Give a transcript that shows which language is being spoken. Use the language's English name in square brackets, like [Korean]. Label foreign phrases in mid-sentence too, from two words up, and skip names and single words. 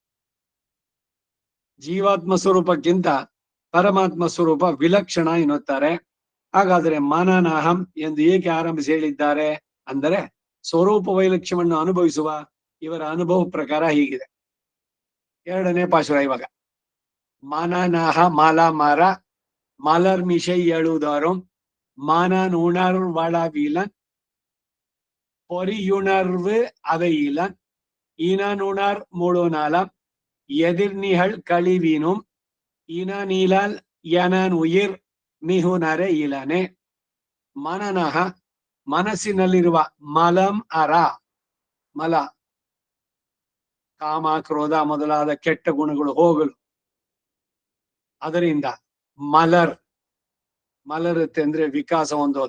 [Kannada] ಜೀವಾತ್ಮ ಸ್ವರೂಪಕ್ಕಿಂತ ಪರಮಾತ್ಮ ಸ್ವರೂಪ ವಿಲಕ್ಷಣ ಎನ್ನುತ್ತಾರೆ. ಹಾಗಾದ್ರೆ ಮನನಹಂ ಎಂದು ಏಕೆ ಆರಂಭಿಸಿ ಹೇಳಿದ್ದಾರೆ ಅಂದರೆ ಸ್ವರೂಪ ವೈಲಕ್ಷ್ಯವನ್ನು ಅನುಭವಿಸುವ ಇವರ ಅನುಭವ ಪ್ರಕಾರ ಹೀಗಿದೆ. ಎರಡನೇ ಪಾಶುರ ಇವಾಗ. [Tamil] மனனக மல மற மலர் மிசை எழுதாரும் மனன் உணர்வளவிலன் பொறியுணர்வு அவையிலன் இனனுணர் முழுநலம் எதிர்நிகழ் கழிவினும் இனநிழல் எனன் உயிர் மிகுநர இலனே. [Kannada] ಮನನಃ ಮನಸ್ಸಿನಲ್ಲಿರುವ [Tamil] மலம் அற, [Kannada] ಮಲ ಕಾಮ ಕ್ರೋಧ ಮೊದಲಾದ ಕೆಟ್ಟ ಗುಣಗಳು ಹೋಗಲು, ಅದರಿಂದ ಮಲರ್ ಮಲರುತ್ತೆ ಅಂದ್ರೆ ವಿಕಾಸ ಹೊಂದೋದು.